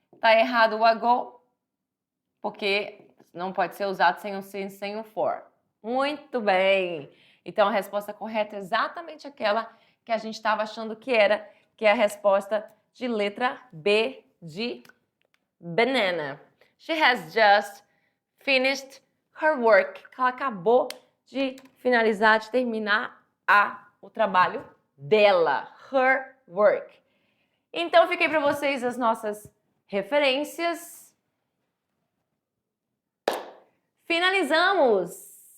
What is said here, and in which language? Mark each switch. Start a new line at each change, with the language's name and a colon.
Portuguese: Tá errado o ago, porque não pode ser usado sem o since, sem o for. Muito bem! Então, a resposta correta é exatamente aquela que a gente estava achando que era, que é a resposta de letra B de banana.
English: She has just finished her work.
Portuguese: Ela acabou de finalizar, de terminar o trabalho dela.
English: Her work.
Portuguese: Então, fiquei para vocês as nossas referências. Finalizamos!